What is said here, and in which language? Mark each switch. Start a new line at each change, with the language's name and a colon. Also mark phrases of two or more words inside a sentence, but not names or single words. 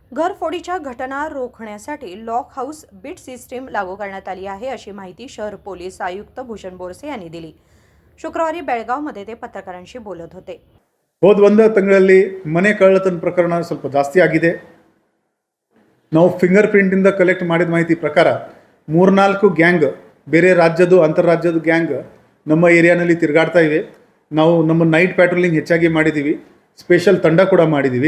Marathi: घरफोडीच्या घटना रोखण्यासाठी
English: lock house beat system
Marathi: लागू करण्यात आली आहे, अशी माहिती शहर पोलीस आयुक्त भूषण बोरसे यांनी दिली. शुक्रवारी बेळगावमध्ये ते पत्रकारांशी बोलत होते.
Kannada: ಹೋದ ಒಂದು ತಿಂಗಳಲ್ಲಿ ಮನೆ ಕಳ್ಳತನ ಪ್ರಕರಣ ಸ್ವಲ್ಪ ಜಾಸ್ತಿ ಆಗಿದೆ. ನಾವು
English: finger printinda collect
Kannada: ಮಾಡಿದ ಮಾಹಿತಿ ಪ್ರಕಾರ 3-4 ಗ್ಯಾಂಗ್ ಬೇರೆ ರಾಜ್ಯದ ಅಂತರರಾಜ್ಯದ ಗ್ಯಾಂಗ್ ನಮ್ಮ ಏರಿಯಾನಲ್ಲಿ ತಿರುಗಾಡ್ತಾ ಇವೆ. ನಾವು ನಮ್ಮ
English: night patrolling
Kannada: ಹೆಚ್ಚಾಗಿ ಮಾಡಿದ್ದೀವಿ, ಸ್ಪೆಷಲ್ ತಂಡ ಕೂಡ ಮಾಡಿದ್ದೀವಿ.